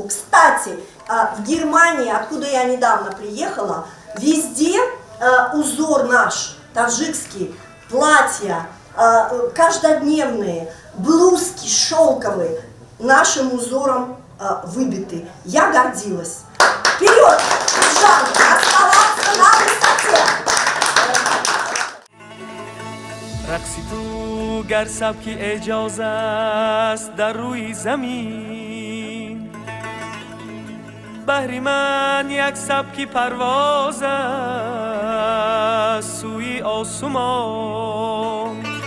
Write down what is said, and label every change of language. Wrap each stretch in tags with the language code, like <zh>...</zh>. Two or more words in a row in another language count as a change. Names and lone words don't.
<ru>Кстати, в Германии, откуда я недавно приехала, везде узор наш, таджикский, платья, каждодневные, блузки шелковые, нашим узором выбиты. Я гордилась. Вперед! оставаться на высоте!</ru> <fa>رقصی تو گر سبکی اجازه است در روی زمین، بهر من یک سبکی پرواز است سوی آسمان.</fa>